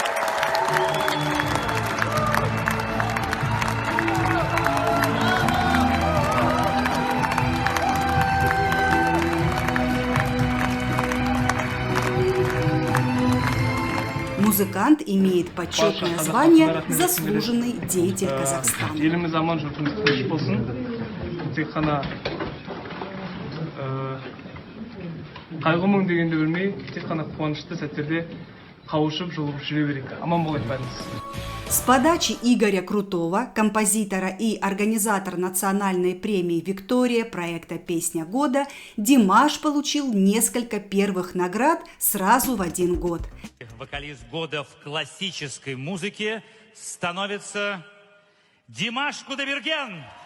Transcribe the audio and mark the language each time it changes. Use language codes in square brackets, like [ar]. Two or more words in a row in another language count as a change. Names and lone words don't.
[ru] Музыкант имеет почетное звание «Заслуженный деятель Казахстана». [kk] Қайғы-мұң дегенді білмей, тек қана қуанышты сәттерде қауышып жолығып жүре берейік. Аман болайық бәріміз. [ru] С подачи Игоря Крутого, композитора и организатора национальной премии «Виктория» проекта «Песня года», Димаш получил несколько первых наград сразу в один год. Вокалист года в классической музыке становится Димаш Кудайберген.